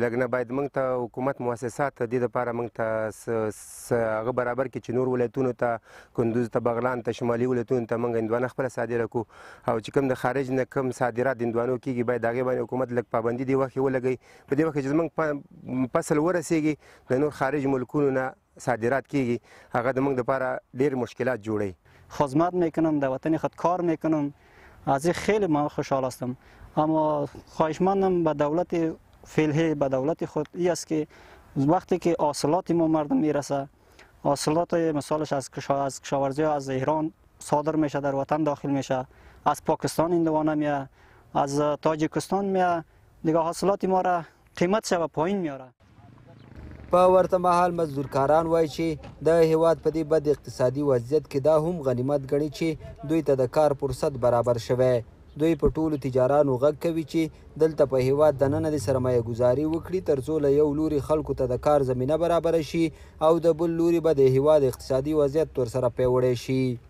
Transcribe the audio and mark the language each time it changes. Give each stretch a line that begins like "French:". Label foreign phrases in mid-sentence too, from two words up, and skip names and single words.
Pashto: لږ نه باید موږ ته حکومت مؤسسات د دې دپاره موږ ته هغه برابر کړي چې نور ولایتونو ته، کندوز ته، بغلان ته، شمالي ولایتونو ته موږ هندوانه خپله صادره کړو او چې کوم د خارج نه کوم صادرات د هندوانو کېږي باید د هغې باندې حکومت لږ پابندي دې وخت ولګوي. په دې وخت کې چې زموږ فصل ورسېږي د نور خارج ملکونو نه صادرات کېږي، هغه د موږ دپاره ډېر مشکلات جوړوي.
Persian: خدمت میکنم، در وطن خود کار میکنم، از این خیلی من خوشحال هستم. اما خواهشمندم به دولت فعلی، به دولت خود ای است که وقتی که حاصلات ما مردم میرسه، حاصلات مثالش از کشاورزی از ایران صادر میشه، در وطن داخل میشه، از پاکستان هندوانه میاد، از تاجیکستان میاد، دیگه حاصلات ما را قیمتش به پایین میاره.
Pashto: په ورته مهال مزدورکاران وایي چې د هیواد په دې بد اقتصادي وضعیت کې دا هم غنیمت ګڼي چې دوی ته د کار فرصت برابر شوی. دوی په ټولو تجارانو غږ کوي چې دلته په هیواد دننه د سرمایه ګزاري وکړي ترڅو له یو لوري خلکو ته د کار زمینه برابره شي او د بل لوري به د هیواد اقتصادي وضعیت ورسره پیاوړی شي.